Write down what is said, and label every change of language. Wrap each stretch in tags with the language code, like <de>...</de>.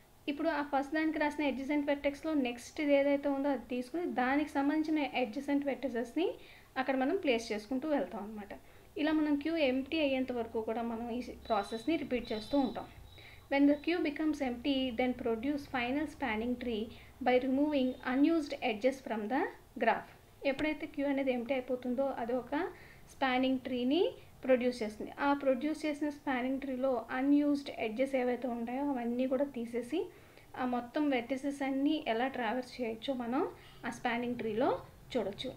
<te>ఇప్పుడు ఆ ఫస్ట్ దానికి రాసిన అడ్జసెంట్ వెర్టెక్స్లో నెక్స్ట్ ఏదైతే ఉందో అది తీసుకుని దానికి సంబంధించిన అడ్జసెంట్ వెర్టిసెస్ని అక్కడ మనం ప్లేస్ చేసుకుంటూ వెళ్తాం అనమాట. ఇలా మనం క్యూ ఎంప్టీ అయ్యేంత వరకు కూడా మనం ఈ ప్రాసెస్ని రిపీట్ చేస్తూ ఉంటాం.</te> <en>When the queue becomes empty, then produce final spanning tree by removing unused edges from the graph.</en> <te>ఎప్పుడైతే క్యూ అనేది ఎంప్టీ అయిపోతుందో అది ఒక స్పానింగ్ ట్రీని ప్రొడ్యూస్ చేస్తుంది. ఆ ప్రొడ్యూస్ చేసిన స్పానింగ్ ట్రీలో అన్యూజ్డ్ ఎడ్జెస్ ఏవైతే ఉంటాయో అవన్నీ కూడా తీసేసి ఆ మొత్తం వెర్టిసెస్ అన్నీ ఎలా ట్రావెర్స్ చేయొచ్చో మనం ఆ స్పానింగ్ ట్రీలో చూడొచ్చు.</te>